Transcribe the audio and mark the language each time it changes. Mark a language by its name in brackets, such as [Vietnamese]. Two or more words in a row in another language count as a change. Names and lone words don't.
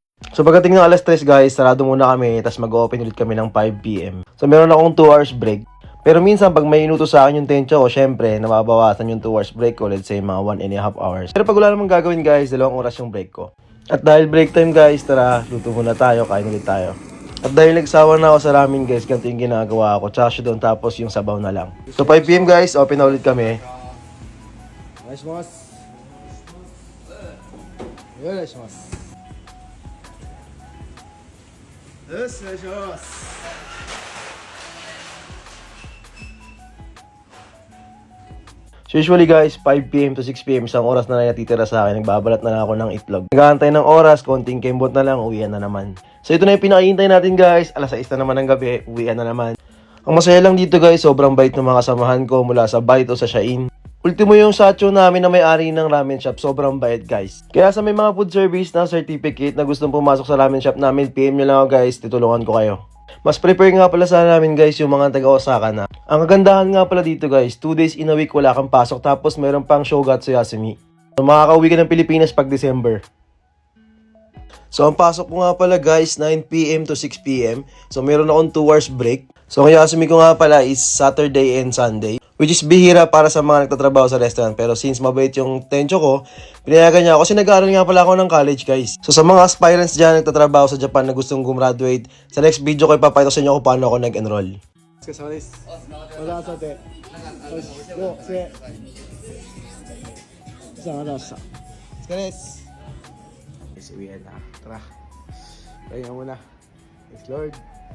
[Filipino] So pagdating ng alas 3 guys, sarado muna kami, tapos mag-open ulit kami ng 5 PM. So meron akong 2 [English] hours break. [Filipino] Pero minsan pag may inuto sa akin yung tencho ko, syempre, nababawasan yung 2 [English] hours break [Filipino] ko, [English] let's say mga 1.5 hours. [Filipino] Pero pag wala namang gagawin guys, 2 oras yung break ko. At dahil [English] break time [Filipino] guys, tara, luto muna tayo, kain ulit tayo. At dahil nagsawa na ako sa ramen guys, ganito yung ginagawa ko, chashu doon tapos yung sabaw na lang. So 5 PM guys, open na ulit kami. [Japanese] お願いします。お願いします。よし、お願いします。 [Filipino] So usually guys, 5 PM to 6 PM isang oras na lang natitira sa akin. Nagbabalat na lang ako ng itlog. Nag-aantay ng oras, konting kembot na lang, uwian na naman. So ito na yung pinakahintay natin guys. Alas 6 na naman ng gabi, uwian na naman. Ang masaya lang dito guys, sobrang bait ng mga kasamahan ko mula sa Bite o sa Shain. Ultimo yung sacho namin na may-ari ng ramen shop, sobrang bait guys. Kaya sa may mga [English] food service [Filipino] na certificate na gustong pumasok sa ramen shop namin, PM nyo lang ako guys, titulungan ko kayo. Mas prepare nga pala sa namin guys yung mga taga-Osaka na. Ang kagandahan nga pala dito guys, 2 [English] days in a week [Filipino] wala kang pasok tapos meron pang [Japanese] 正月休み. [Filipino] So makakauwi ka ng Pilipinas pag December. So ang pasok ko nga pala guys, 9 PM to 6 PM. So meron akong 2 [English] hours break. [Filipino] So ang Yasumi ko nga pala is [English] Saturday and Sunday. Which is [Filipino] bihira para sa mga nagtatrabaho sa restaurant. Pero since mabait yung tencho ko, pinayagan niya ako kasi nag-aaral nga pala ako ng college guys. So sa mga aspirants dyan nagtatrabaho sa Japan na gustong gumraduate, sa [English] next video [Filipino] ko ipapakita sa inyo kung paano ako nag-enroll. [Japanese] お疲れ様です。また朝で。よし、go、せ。さあ、また明日。お疲れです。Yes, [Filipino] uwian na. Tara. Kaya muna. [English] Thanks Lord.